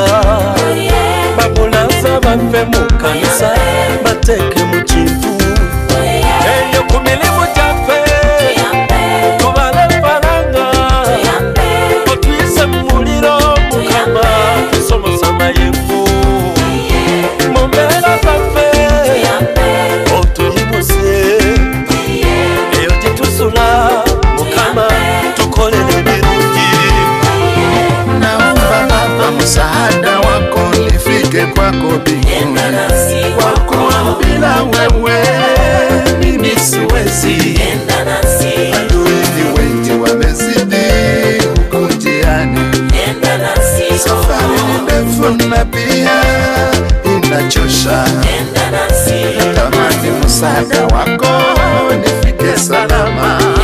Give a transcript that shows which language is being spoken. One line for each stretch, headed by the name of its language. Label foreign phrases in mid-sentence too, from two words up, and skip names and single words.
Ganda: Babulaza baffe mu kanisa Bateke mu kintu Eyo ku mirimu gyaffe Tubale faranga Otuyise mu muliro Mukama tusomosa mayengo Mu mbeera zaffe otuyimuse Eyo gyetusula Mukama tukolere birungi
Swahili: Naomba Baba msaada wako nifike kwako mbinguni wakuambia wewe mimi siwezi adui ni wengi wamezidi huku njiani safari ni ndefu na pia inachosha natamani msaada wako nifike salama